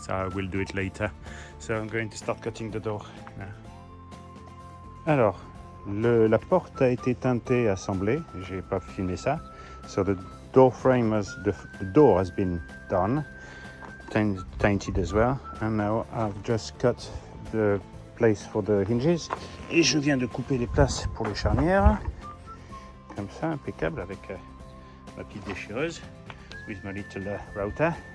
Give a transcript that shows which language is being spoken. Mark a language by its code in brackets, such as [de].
[fr] Ça, [en] I will do it later. So I'm going to start cutting the door. [fr] Alors, la porte a été teintée, assemblée. J'ai pas filmé ça. [en] So the door frame the door has been done. Tainted as well, and now I've just cut the place for the hinges [fr] et je viens de couper les places pour les charnières comme ça, impeccable, avec ma petite déchireuse [en] with my little router.